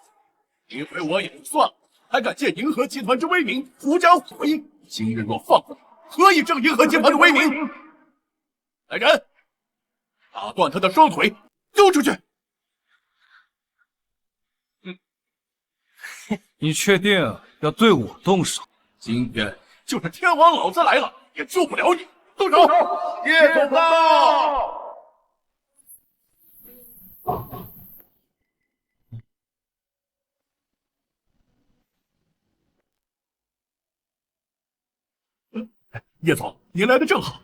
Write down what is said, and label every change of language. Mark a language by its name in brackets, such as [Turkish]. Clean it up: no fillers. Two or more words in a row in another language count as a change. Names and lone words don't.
[Chinese] 因為我也就算了，還敢借銀河集團之威名狐假虎威，今日若放過你，何以正銀河集團的威名？來人，打斷他的雙腿，丟出去！你確定要對我動手？今天就是天王老子來了，也救不了你。動手！葉總到！葉總，您來的正好。